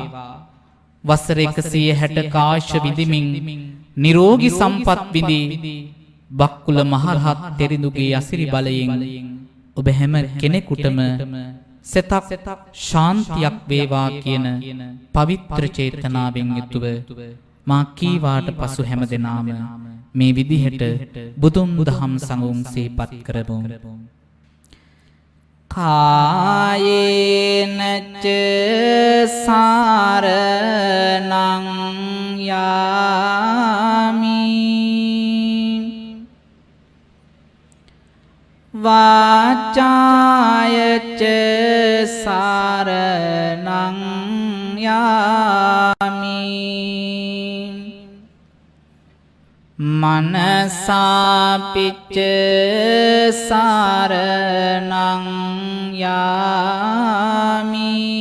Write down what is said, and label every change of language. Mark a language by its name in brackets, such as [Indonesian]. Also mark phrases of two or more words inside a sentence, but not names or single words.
[Sinhala] වසර 160 කාශ විඳිමින් නිරෝගී සම්පත් විඳි බක්කුල මහරහත් තෙරිඳුගේ අසිරි බලයෙන් ඔබ හැම කෙනෙකුටම සතක් ශාන්තියක් වේවා කියන පවිත්‍ර චේතනාවෙන් යුතුව මා කීවාට පසු හැම දෙනාම මේ විදිහට බුදුන් දහම් සංගුණ සිහිපත් කරමු. [Pali] කායේන ච සාරණං යාමි වාචාය ච සාරණං යාමි මනසාපිච්ච සාරණං යාමි